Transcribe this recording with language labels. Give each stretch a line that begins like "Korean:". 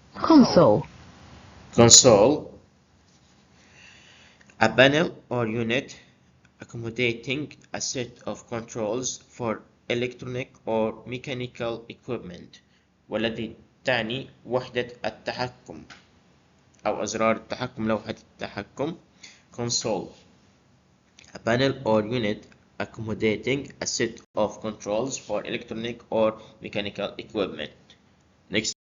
English: Console. Console. A panel or unit accommodating a set of controls for electronic or mechanical equipment.
Arabic: والذي تعني وحدة التحكم أو أزرار التحكم، لوحة التحكم.
English: Console. A panel or unit accommodating a set of controls for electronic or mechanical equipment. Next.